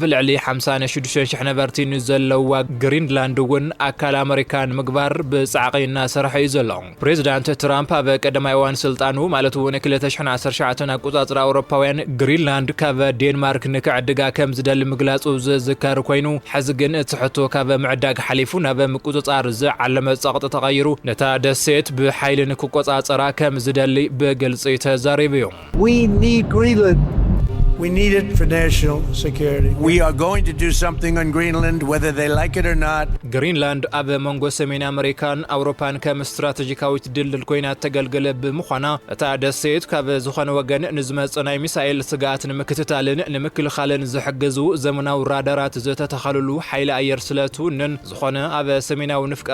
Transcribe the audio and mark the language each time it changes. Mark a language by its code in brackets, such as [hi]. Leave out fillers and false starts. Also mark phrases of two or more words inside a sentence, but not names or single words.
[ti] ልዕሊ 56,000 ነበርቲ ዘለዋ ግሪንላንድ እውን ኣካል ኣሜሪካን ምግባር ብጻዕቂ እናሰርሐ እዩ ዘሎ ፕሬዚዳንት ትራምፕ ኣብ ቀዳማይ እዋን ስልጣኑ ማለት እውን 2019 ኣቆጻጽራ ኣውሮፓውያን ግሪንላንድ ካብ ዴንማርክ ንክዕድጋ ከም ዝደሊ ምግላጹ ዝዝከር ኮይኑ ሕዚ ግን እቲ ሕቶ ካብ ምዕዳግ ሓሊፉ ናብ ምቁጽጻር ዝዓለመ ጸቕጢ ተቐይሩ ነታ ደሴት ብሓይሊ ንክቆጻጸራ ከም ዝደሊ ብግልጺ ተዛሪቡ እዩ [en] We need Greenland. We need it for national security. We are going to do something on Greenland, whether they like it or not. [ti] ግሪንላንድ ኣብ መንጎ ሰሜን ኣሜሪካን ኣውሮፓን ከም ስትራቴጂካዊት ድልድል ኮይና ተገልገለ ብምዃና እታ ደሴት ካብ ዝኾነ ወገን ንዝመጽእ ናይ ሚሳኤል ስጋኣት ንምክትታልን ንምክልኻልን ዝሕግዙ ዘመናዊ ራዳራት ዝተተኸለሉ ሓይሊ ኣየር ስለትውንን ዝኾነ ኣብ ሰሜናዊ ንፍቀ